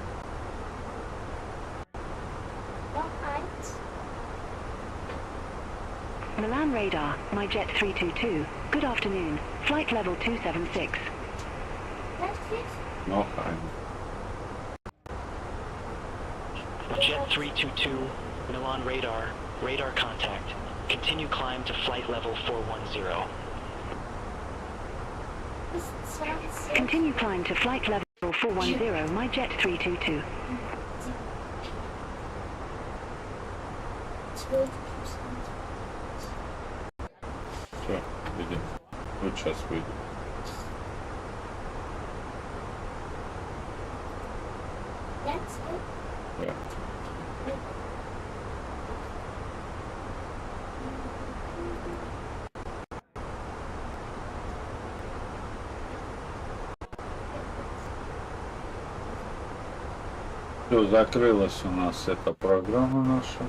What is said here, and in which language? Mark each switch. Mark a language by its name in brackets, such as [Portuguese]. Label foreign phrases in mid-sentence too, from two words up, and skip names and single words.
[German] Noch eins. [English] Milan radar, my jet 322. Good afternoon. Flight level 276. [German] Das ist Noch ein. [English] Jet 322, Milan radar, radar contact. Continue climb to flight level 410. [German] bis 20. Continue climb to flight level 410, my jet 322. 12%. [Russian] Все, видим. Вот сейчас выйду. [German] Jetzt? Ja. [Russian] Все, закрылась у нас эта программа наша.